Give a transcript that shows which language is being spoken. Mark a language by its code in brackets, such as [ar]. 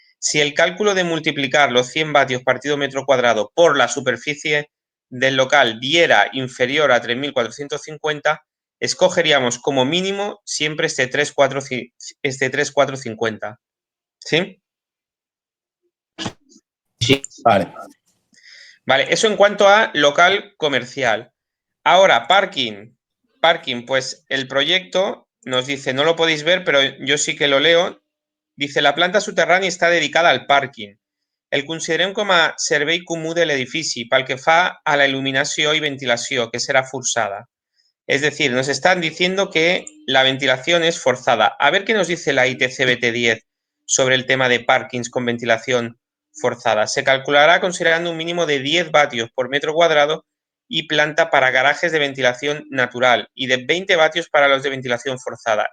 [es] Si el cálculo de multiplicar los 100 vatios partido metro cuadrado por la superficie del local diera inferior a 3.450, escogeríamos como mínimo siempre este 3.450. ¿Sí? Sí. Vale. Vale, eso en cuanto a local comercial. Ahora, parking. Parking, pues el proyecto nos dice, no lo podéis ver, pero yo sí que lo leo. [ca] Dice, la planta subterrània està dedicada al parking. El considerem com a servei comú de l'edifici pel que fa a la il·luminació y ventilació, [es] que será forzada. Es decir, nos están diciendo que la ventilación es forzada. A ver qué nos dice la ITC BT10 sobre el tema de parkings con ventilación forzada. Se calculará considerando un mínimo de 10 vatios por metro cuadrado y planta para garajes de ventilación natural y de 20 vatios para los de ventilación forzada.